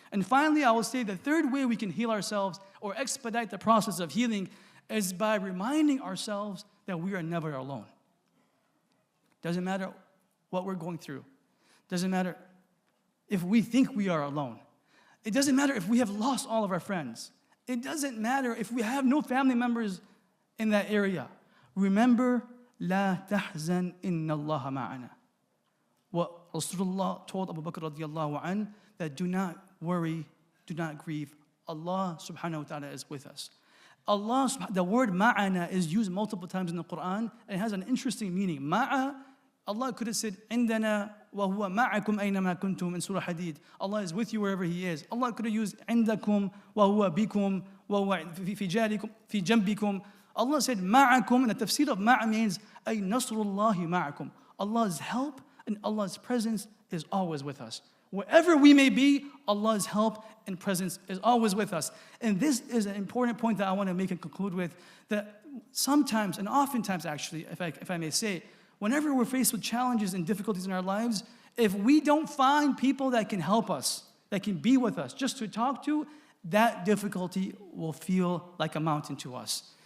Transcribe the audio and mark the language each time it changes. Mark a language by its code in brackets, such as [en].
[en] And finally, I will say the third way we can heal ourselves or expedite the process of healing is by reminding ourselves that we are never alone. Doesn't matter what we're going through. Doesn't matter if we think we are alone. It doesn't matter if we have lost all of our friends. It doesn't matter if we have no family members in that area. Remember, [ar] لا تحزن إن الله معنا. [en] What Rasulullah told Abu Bakr radiallahu anh, that do not worry, do not grieve. Allah subhanahu wa ta'ala is with us. The word ma'ana is used multiple times in the Quran, and it has an interesting meaning. Ma'a, Allah could have said, [ar] عندنا وهو معكم أينما كنتم [en] in Surah Hadid. Allah is with you wherever He is. Allah could have used [ar] عندكم وهو بكم وهو في جنبكم. [en] Allah said ma'akum, and the tafsir of ma'a means [ar] ay nasrullahi ma'akum. [en] Allah's help and Allah's presence is always with us. Wherever we may be, Allah's help and presence is always with us. And this is an important point that I want to make and conclude with, that sometimes, and oftentimes actually, if I may say, whenever we're faced with challenges and difficulties in our lives, if we don't find people that can help us, that can be with us, just to talk to, that difficulty will feel like a mountain to us.